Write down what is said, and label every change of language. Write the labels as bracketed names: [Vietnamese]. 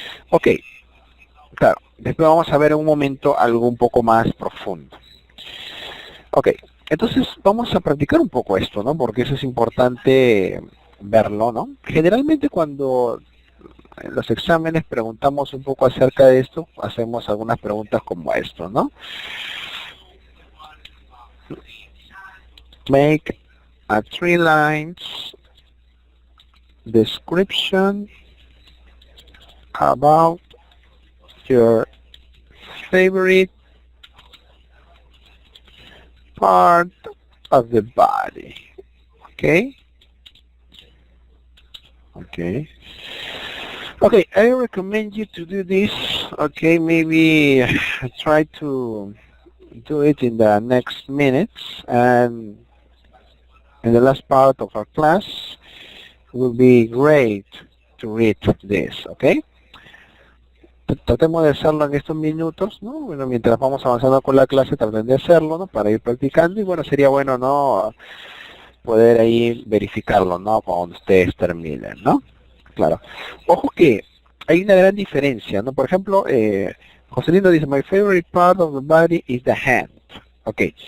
[Spanish] Ok, claro, después vamos a ver en un momento algo un poco más profundo. Ok. Entonces vamos a practicar un poco esto, ¿no? Porque eso es importante verlo, ¿no? Generalmente cuando en los exámenes preguntamos un poco acerca de esto, hacemos algunas preguntas como esto, ¿no? [English] Make a 3 lines description about your favorite part of the body. Okay? Okay. Okay, I recommend you to do this. Okay, maybe try to do it in the next minutes, and in the last part of our class it will be great to read this, okay? [Spanish] Tratemos de hacerlo en estos minutos, ¿no? Bueno, mientras vamos avanzando con la clase, traten de hacerlo, ¿no? Para ir practicando, y bueno, sería bueno, ¿no? Poder ahí verificarlo, ¿no? Cuando ustedes terminen, ¿no? Claro. Ojo que hay una gran diferencia, ¿no? Por ejemplo, Joselino dice, [English] my favorite part of the body is the hand. [Spanish] Ok.